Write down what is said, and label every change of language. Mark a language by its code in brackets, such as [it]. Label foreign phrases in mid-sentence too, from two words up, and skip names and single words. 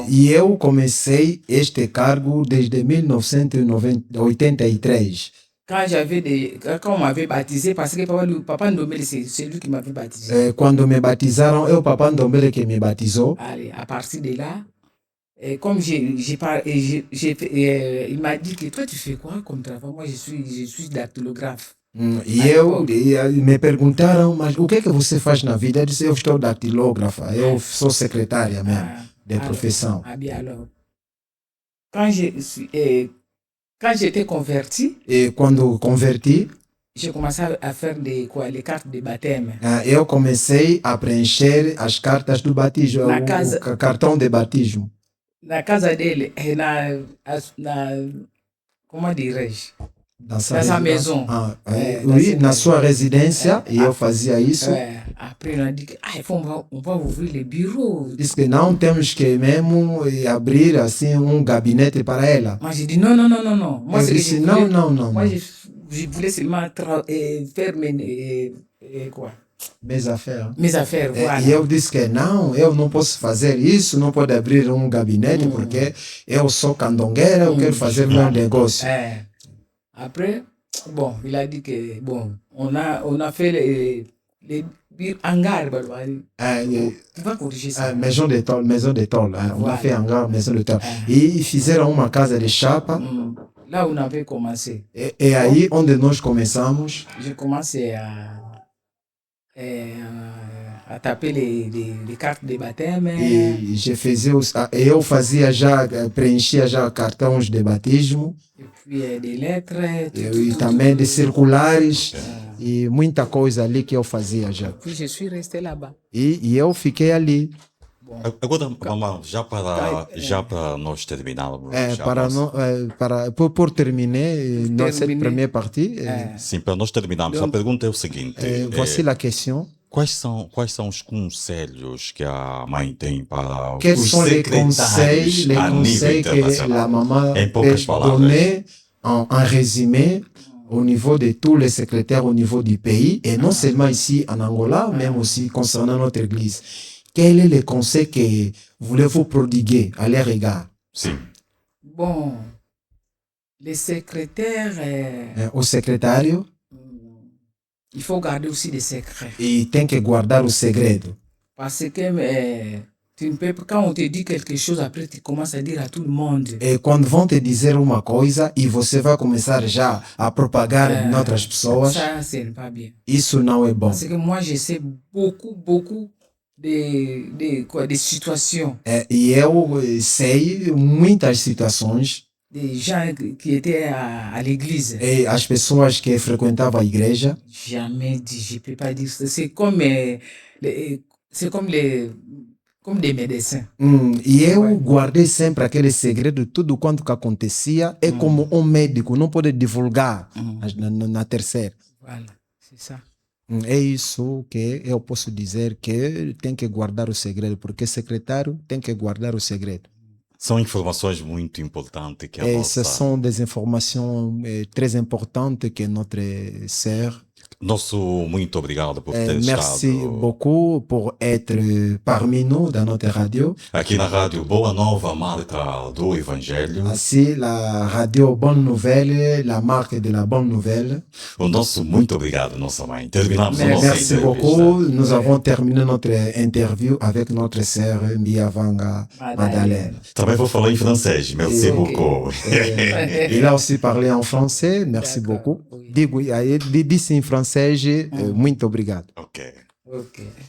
[pt] E eu comecei este cargo desde 1983. [fr] Quand on m'avait baptisé, parce que Papa Ndombele, c'est lui qui m'avait baptisé. [pt] Quando me batizaram, eu Papa Ndombele que me batizou. [fr] Allez, à partir de là, comme il m'a dit que toi, tu fais quoi comme travail? Moi, je suis dactylographe. [pt] E me perguntaram, mas o que é que você faz na vida? Eu disse, eu estou datilógrafa, eu sou secretária mesmo, de profissão. [fr] Bien alors, quand j'étais converti, [pt] e quando converti, [fr] j'ai commencé à faire les cartes de baptême. [pt] Eu comecei a preencher as cartas do batismo, o cartão de batismo. Na casa dele, [fr] comment dirais-je? Dans sa maison. Oui, [pt] na sua residência, e eu fazia isso. [fr] Après, on a dit on va ouvrir les bureaux. [pt] Diz que não temos que mesmo abrir assim gabinete para ela. [fr] Moi, j'ai dit non. Moi, [pt] eu disse não. [fr] Moi, je voulais seulement faire mes affaires. Mes affaires, voilà. [pt] E eu disse que não, eu não posso fazer isso, não pode abrir gabinete, porque eu sou candongueira, eu quero fazer meu negócio. [fr] Après, bon, il a dit que, bon, on a fait les hangars, tu vas corriger ça. Maison de tôle. On a fait hangar, maison de tôle. [pt] E fizeram uma casa de chapa. [fr] Là où on avait commencé. [pt] E aí, onde nós começamos. [fr] J'ai commencé à taper les cartes de baptême. [pt] E eu fazia já, preenchia já cartões de batismo. [fr] E puis des lettres. [pt] E também de circulares. E muita coisa ali que eu fazia já. [fr] Puis je suis resté là-bas. [pt] E eu fiquei ali. Agora, Mamã, já para nós terminarmos. [fr] Pour terminer notre première partie. [pt] Sim, para nós terminarmos. A pergunta é o seguinte. [fr] Voici la question. [pt] Quais são os conselhos que a mãe tem para [fr] Quels [pt] os [fr] sont les [pt] secretários [fr] conseils [pt] a nível [fr] que [pt] internacional? [fr] la maman [pt] Em poucas [fr] peut [pt] palavras. [fr] donner en résumé au niveau de tous les secrétaires au niveau du pays, et non seulement ici en Angola, même aussi concernant notre église. Quel est le conseil que voulez-vous prodiguer à leur égard? [pt] Sim. [fr] Bon, les secrétaires... Au secrétario, il faut garder aussi des secrets. [pt] e tem que guardar o segredo. [fr] Parce que tu ne peux pas, quand on te dit quelque chose, après tu commences à dire à tout le monde. [pt] E quando vão te dizer uma coisa e você vai começar já a propagar em outras pessoas, [fr] Ça, ce n'est pas bien. [pt] isso não é bom. [fr] Parce que moi, je sais beaucoup de situations. [pt] E eu sei muitas situações. [fr] Des gens qui étaient à l'église. [pt] E as pessoas que frequentavam a igreja. [fr] Jamais dit, je ne peux pas dire ça. C'est comme des médecins. [pt] E eu guardei sempre aquele segredo, tudo quanto que acontecia. É como médico, não pode divulgar na terceira. [fr] Voilà, c'est ça. [pt] É isso que eu posso dizer, que tem que guardar o segredo, porque secretário tem que guardar o segredo. São informações muito importantes que a Essas são [fr] des informações très importantes que notre sœur [pt] Nosso muito obrigado por ter [fr] Merci [pt] estado [fr] beaucoup pour être parmi nous dans notre radio. [pt] aqui na rádio Boa Nova, marca do Evangelho. [fr] Ainsi, la radio Bonne Nouvelle, la marque de la Bonne Nouvelle. [pt] O nosso muito obrigado, nossa mãe. Terminamos a [fr] Merci. [pt] nossa [fr] Merci [pt] entrevista. [fr] beaucoup. Nous avons terminé notre interview avec notre sœur Miavanga Madeleine. [pt] Também vou falar em francês. [fr] Merci Ok. beaucoup. Il a aussi parlé en français. Merci D'accord. beaucoup. Oui. [pt] Digo, disse em francês, muito obrigado. Ok. Ok.